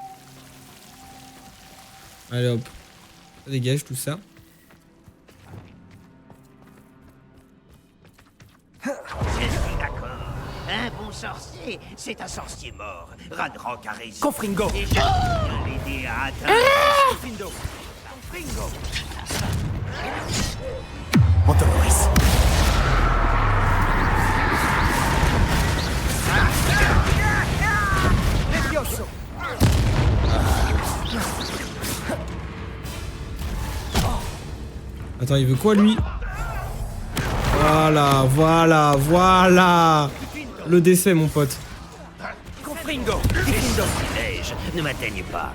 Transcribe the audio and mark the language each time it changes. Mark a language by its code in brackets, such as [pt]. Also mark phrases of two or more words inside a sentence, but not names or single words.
[fr] Allez hop. Ça dégage tout ça. Je suis d'accord. Un bon sorcier, c'est un sorcier mort. Ranrock a raison. Confringo. Et je viens l'aider à atteindre... Confringo. Confringo. Antoloris. Levioso. Attends, il veut quoi lui? Voilà, voilà, voilà. Le décès, mon pote. Confringo. Les sortilèges ne m'atteignent pas.